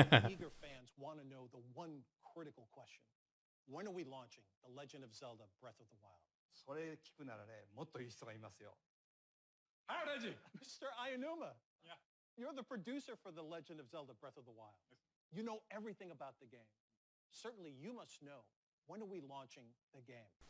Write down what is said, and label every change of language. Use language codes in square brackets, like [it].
[en] Eager fans want to know the one critical question. When are we launching The Legend of Zelda Breath of the Wild? [ja] それ聞くならね、もっといい人がいますよ。 [en] Hi, Reggie. Mr. Ayanuma. Yeah. You're the producer for The Legend of Zelda Breath of the Wild. You know everything about the game. Certainly you must know. When are we launching the game?